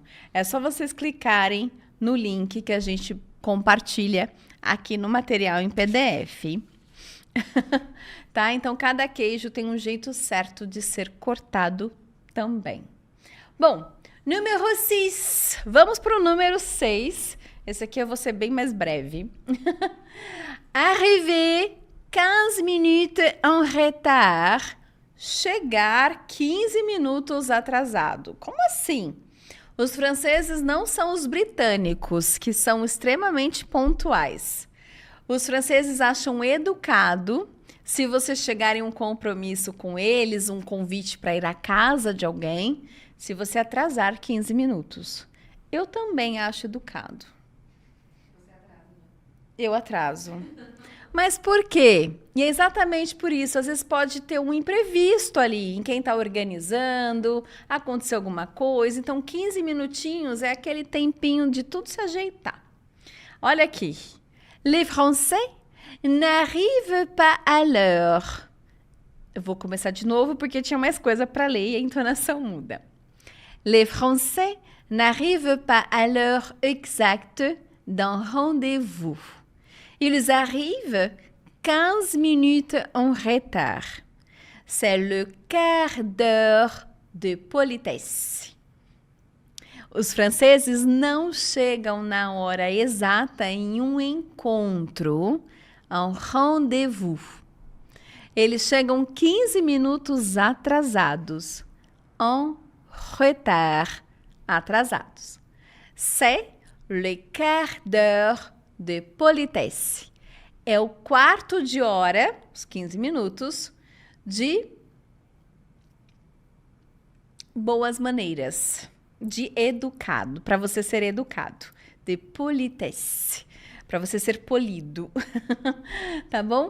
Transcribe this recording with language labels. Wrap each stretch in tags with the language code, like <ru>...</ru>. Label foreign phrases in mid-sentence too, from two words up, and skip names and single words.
<pt>É só vocês clicarem no link que a gente compartilha aqui no material em PDF. Tá? Então, cada queijo tem um jeito certo de ser cortado também. Bom, número 6. Vamos para o número 6. Esse aqui eu vou ser bem mais breve.</pt> <fr>Arriver 15 minutes en retard.</fr> <pt>Chegar 15 minutos atrasado. Como assim? Os franceses não são os britânicos, que são extremamente pontuais. Os franceses acham educado se você chegar em um compromisso com eles, um convite para ir à casa de alguém, se você atrasar 15 minutos. Eu também acho educado. Você atrasa, né? Eu atraso. Mas por quê? E é exatamente por isso. Às vezes pode ter um imprevisto ali em quem está organizando, acontecer alguma coisa. Então, 15 minutinhos é aquele tempinho de tudo se ajeitar. Olha aqui.</pt> <fr>Les Français n'arrivent pas à l'heure.</fr> <pt>Eu vou começar de novo porque tinha mais coisa para ler e a entonação muda.</pt> <fr>Les Français n'arrivent pas à l'heure exacte d'un rendez-vous. Ils arrivent 15 minutes en retard. C'est le quart d'heure de politesse.</fr> <pt>Os franceses não chegam na hora exata em um encontro, um rendezvous. Eles chegam 15 minutos atrasados,</pt> <fr>en retard, atrasados. C'est le quart d'heure de politesse.</fr> <pt>É o quarto de hora, os 15 minutos, de boas maneiras, de educado, para você ser educado, de politesse, para você ser polido, tá bom?</pt>